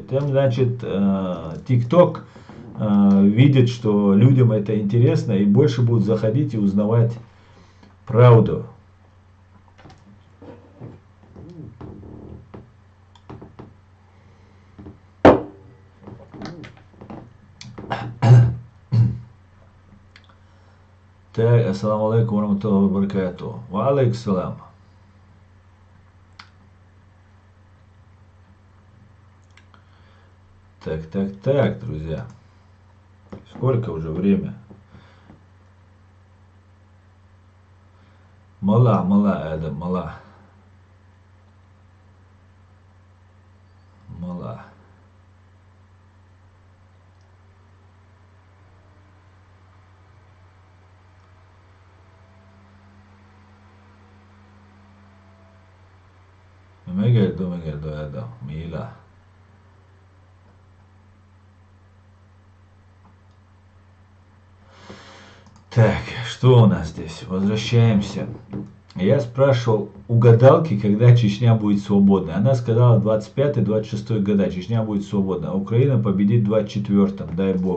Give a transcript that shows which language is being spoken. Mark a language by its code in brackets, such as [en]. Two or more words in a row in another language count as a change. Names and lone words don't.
[ru] Тем, значит, TikTok видит, что людям это интересно, и больше будут заходить и узнавать правду. Так, [ar] السلام عليكم ورحمة الله وبركاته. وعليكم السلام. [ru] Так, друзья. Сколько уже время? [ce] Мала, Адам, мала. Мала. Мегерду, Адам, мила. [ru] Так, что у нас здесь? Возвращаемся. Я спрашивал у гадалки, когда Чечня будет свободна. Она сказала 25-26 года Чечня будет свободна. А Украина победит в 24-м, дай бог.